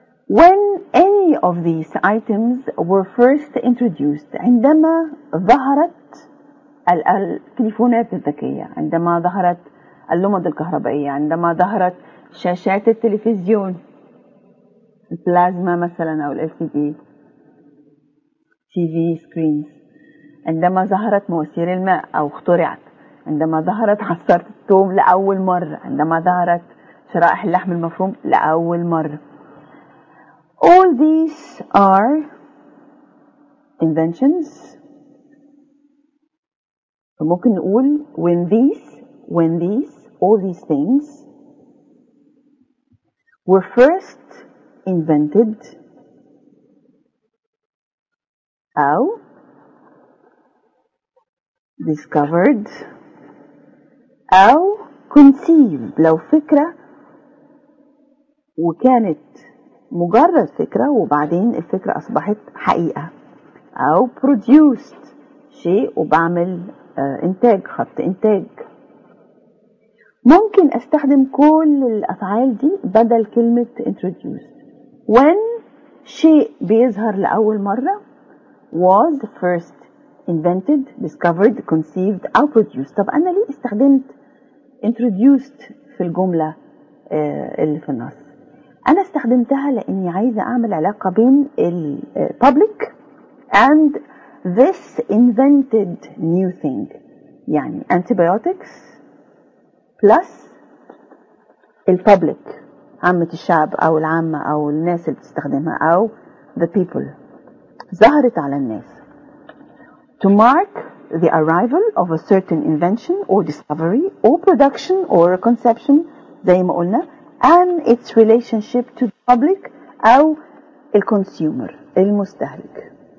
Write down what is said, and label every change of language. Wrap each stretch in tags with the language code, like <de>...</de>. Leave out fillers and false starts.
<en>when any of these items were first introduced</en> <ar>عندما ظهرت التليفونات الذكية، عندما ظهرت اللمض الكهربائية، عندما ظهرت شاشات التلفزيون البلازما مثلا أو LCD TV screens، عندما ظهرت مواسير الماء أو اخترعت، عندما ظهرت عصارة الثوم لأول مرة، عندما ظهرت شرائح اللحم المفروم لأول مرة.</ar> <en>All these are inventions.</en> <ar>فممكن نقول</ar> <en>all these things were first invented</en> <ar>أو discovered أو conceived لو فكرة وكانت مجرد فكرة وبعدين الفكرة أصبحت حقيقة، أو produced شيء وبعمل إنتاج، خط إنتاج. ممكن أستخدم كل الأفعال دي بدل كلمة introduced.</ar> <en>when</en> <ar>شيء بيظهر لأول مرة</ar> <en>was first invented, discovered, conceived أو produced.</en> <ar>طب أنا ليه استخدمت introduced في الجملة اللي في النص؟ أنا استخدمتها لأني عايزة أعمل علاقة بين</ar> <en>public and this invented new thing. يعني antibiotics plus public</en> <ar>عامة الشعب أو العامة أو الناس اللي بتستخدمها أو</ar> <en>the people</en> <ar>ظهرت على الناس</ar> <en>to mark the arrival of a certain invention or discovery or production or conception</en> <ar>زي ما قلنا</ar> <en>and its relationship to the public أو الconsumer المستهلك.</en>